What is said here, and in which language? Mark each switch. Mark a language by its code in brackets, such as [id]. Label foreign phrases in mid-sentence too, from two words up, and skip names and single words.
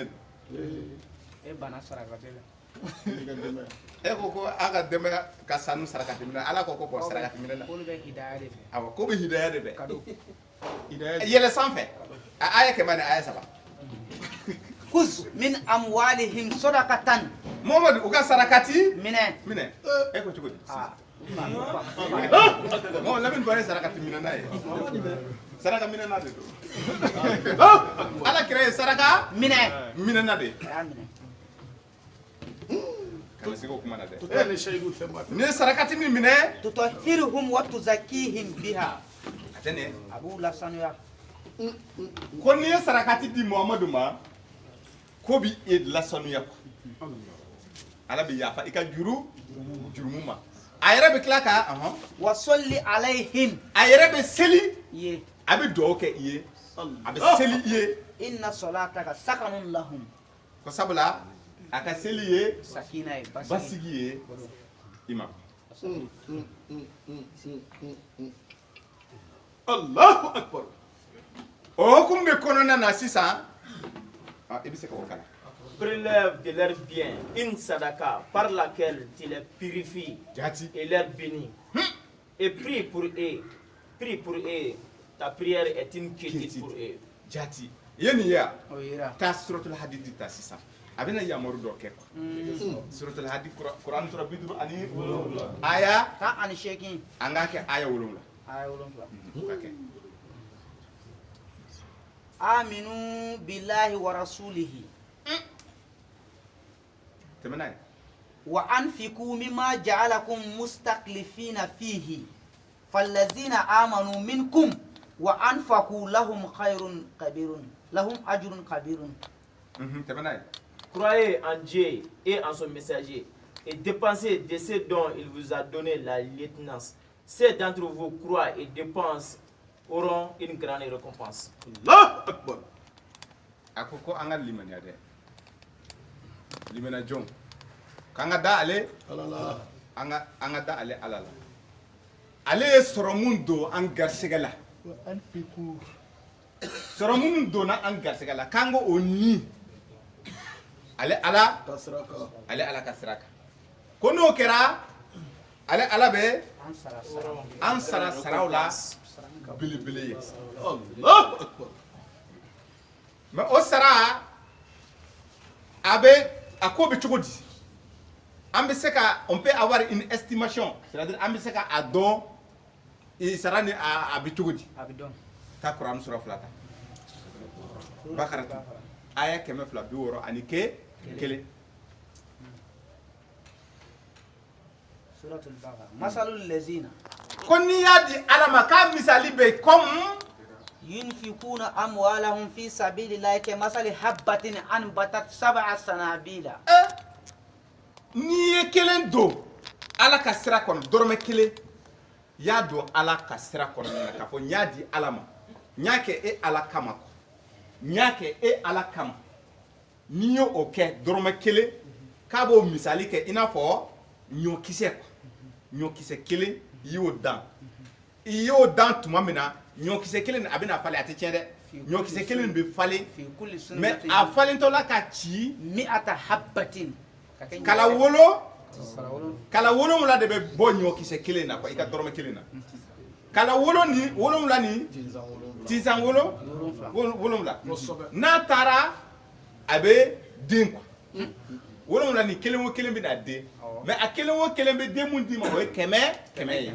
[bm] e bana sarakati la e ko ko a ka denbaya ka sanu sarakati minɛ ala ko bon sarakati minɛ la k'olu bɛ hidaya de fɛ awɔ ko bɛ hidaya de fɛ kado yɛlɛ sanfɛ a aya kɛmɛ ni aya saba [ar] خذ من أموالهم صدقة [bm] Muhammadu u ka sarakati minɛ minɛ e ko cogo di ah Muhammadu lamini bɔra sarakati minɛ n'a ye saraka minɛ n'a de don ala kira ye saraka minɛ n'a de a y'a minɛ kana sigi o kuma na dɛ Ele shahidu themba. ni ye sarakati min minɛ [ar] تطهرهم وتزكيهم بها [bm] a tɛ nin a b'u lasanuya ko n'i ye sarakati di Muhammadu ma ko bi e lasanuya ala bɛ yafa i ka jurumu ma a yɛrɛ bɛ tila ka [ar] وصل عليهم [bm] a yɛrɛ bɛ seli ye a bɛ dugawu kɛ i ye a bɛ seli i ye [ar] إن صلاتك سكن لهم [bm] ko sabula a ka seli ye sakina ye basigi ye i ma [ar] الله أكبر. [bm] o hukumu de kɔnɔna na sisan i bɛ se k'o kalan [fr] Prélève de leurs biens une sadaka par laquelle tu les purifies [bm] jati [fr] et leur bénis. Et prie pour eux. Prie pour eux. Ta prière est une quiétude pour eux. [bm] jati i ye nin ye a o yera taa suratul hadidi ta sisan a bɛna yamaru dɔ kɛ quoi suratul hadidi kuran sura 50 ani aya ta ani shekin an k'a kɛ aya 7 aya 7 o ka kɛ [ar] آمنوا بالله ورسوله [bm] tɛmɛ n'a ye [ar] وأنفقوا مما جعلكم مستخلفين فيه فالذين آمنوا منكم وأنفقوا لهم خير كبير لهم أجر كبير [bm] tɛmɛ n'a ye [fr] Croyez en Dieu et en son messager et dépensez de ce dont il vous a donné la lieutenance. Ceux d'entre vous croient et dépensent auront une grande récompense. [ar] الله أكبر. [bm] a ko an ka limaniya dɛ limena jɔn k'an ka da ale Alala. an ka da ale ala la ale ye sɔrɔ mun don an garisɛgɛ la sɔrɔ minnu donna an garisɛgɛ la k'an ko o ni ale ala Tasraka. ale ala ka sira kan ko n'o kɛra ale ala bɛ an sara saraw la belebele ye [ar] الله أكبر. [bm] mais o sara a ko bɛ cogo di an bɛ se ka [fr] on peut avoir une estimation c'est-à-dire [bm] an bɛ se ka a dɔn sara ni a bɛ cogo di Abidon. taa kuran sura 2 ta bakara aya 260 ani kelen Suratul Baqara. [ar] مثل الذين [bm] ko n'i y'a di ala ma k'a misali bɛ comme [ar] ينفقون أموالهم في سبيل الله كمثل حبة أنبتت سبع سنابل. [bm] n'i ye kelen don ala ka sira kɔnɔ dɔrɔmɛ kelen y'a don ala ka sira kɔnɔ k'a fɔ n y'a di ala ma n y'a kɛ e ala kama n y'a kɛ e ala kama n'i ye o kɛ dɔrɔmɛ kelen k'a b'o misali kɛ i n'a fɔ ɲɔkisɛ ɲɔkisɛ kelen i y'o dan tuma min na ɲɔkisɛ kelen a bɛna falen a tɛ tiɲɛ dɛ ɲɔkisɛ kelen bɛ falen [ar] في كل [bm] mais [ar] سنبلة [bm] a falentɔla ka ci [ar] مائة حبة. [bm] kala wolonwula de bɛ bɔ ɲɔkisɛ kelen na quoi i ka dɔrɔmɛ kelen na kala wolonwula ni tisan wolonwula n'a taara a bɛ den quoi wolonwula ni kelen o kelen bɛ na den mais a kelen o kelen bɛ den mun d'i ma o ye kɛmɛ ye